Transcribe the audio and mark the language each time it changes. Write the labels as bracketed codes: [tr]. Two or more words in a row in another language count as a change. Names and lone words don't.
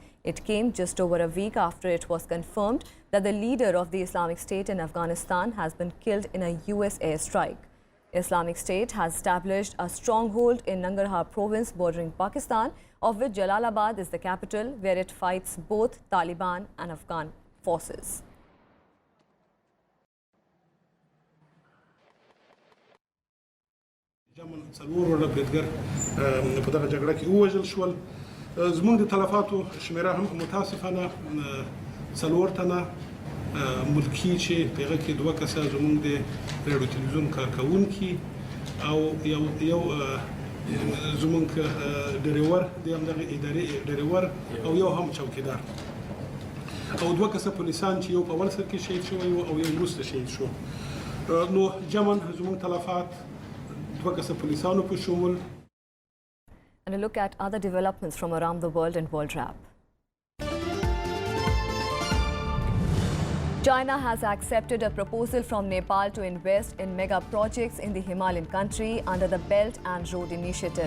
[en] It came just over a week after it was confirmed that the leader of the Islamic State in Afghanistan has been killed in a US airstrike. Islamic State has established a stronghold in Nangarhar province bordering Pakistan, of which Jalalabad is the capital, where it fights both Taliban and Afghan forces. [ps] څلور وړه بریدګر په دغه جګړه کې ووژل شول. زموږ د تلفاتو شمیره هم متاسفانه 4 تنه ملکی چې په هغه کې 2 کسه زموږ د ریډیو تلویزیون کارکونکي او یو زموږ ډریور د همدغه ادارې ډریور او یو هم چوکیدار او 2 کسه پولیسان چې یو په اول سر کې شهید شوی او یو وروسته شهید شو. نو جمن زموږ تلفات 2 کسه پولیسانو په شمول. [en] And a look at other developments from around the world in World Wrap. China has accepted a proposal from Nepal to invest in mega projects in the Himalayan country under the Belt and Road Initiative.